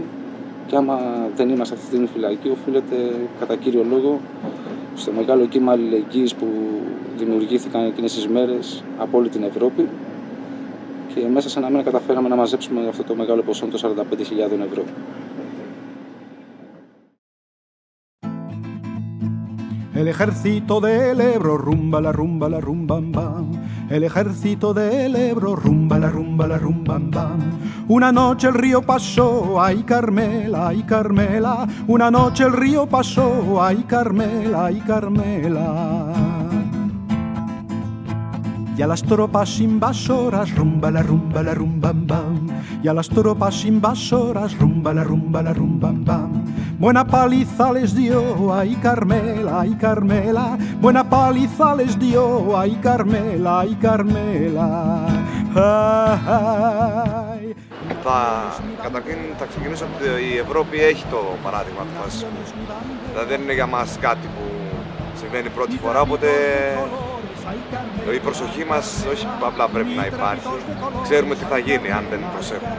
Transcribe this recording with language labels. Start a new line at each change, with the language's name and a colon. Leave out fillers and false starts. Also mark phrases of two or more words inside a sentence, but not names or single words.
Greek: Και άμα δεν είμαστε αυτή την φυλακή, οφείλεται κατά κύριο λόγο στο μεγάλο κύμα αλληλεγγύης που δημιουργήθηκαν εκείνες τις μέρες από όλη την Ευρώπη. Και μέσα σε ένα μήνα καταφέραμε να μαζέψουμε αυτό το μεγάλο ποσό των 45.000 ευρώ.
Spanish: El ejército del Ebro rumba la rumba la rumba bam. El ejército del Ebro rumba la rumba la rumba bam. Una noche el río pasó, ay Carmela, ay Carmela. Una noche el río pasó, ay Carmela, ay Carmela. Y a las tropas invasoras rumba la rumba la rumba bam. Y a las tropas invasoras rumba la rumba la rumba bam. Buena paliza les dio, ay Carmela, ay Carmela. Buena paliza les dio, ay Carmela, ay Carmela.
Greek: Καταρχήν θα ξεκινήσω ότι η Ευρώπη έχει το παράδειγμα του φασισμού. Δηλαδή δεν είναι για μας κάτι που συμβαίνει πρώτη φορά, οπότε η προσοχή μας όχι απλά πρέπει να υπάρχει, ξέρουμε τι θα γίνει αν δεν προσέχουμε.